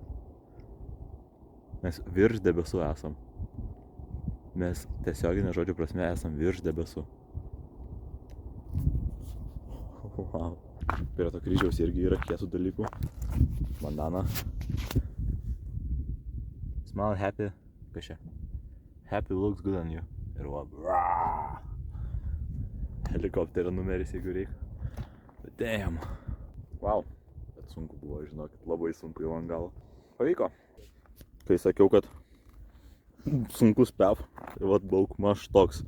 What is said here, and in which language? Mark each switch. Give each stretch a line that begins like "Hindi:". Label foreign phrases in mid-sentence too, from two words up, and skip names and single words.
Lithuanian: Mes virš debesų esam. Mes tiesioginė žodžio prasme esam virš debesų.
English: Wow.
Lithuanian: Prie to kryžiaus irgi yra kietų dalykų.
English: Bandana. Smile happy.
Lithuanian: Kas čia?
English: Happy looks good on you.
Lithuanian: Ir va. Helikopterio numeris, jeigu reikia.
English: But damn. Wow.
Lithuanian: Bet sunku buvo, žinokit. Labai sunku jau ant galo. Pavyko. Kai sakiau, kad sunkus PEV. Tai vat daug maž toks.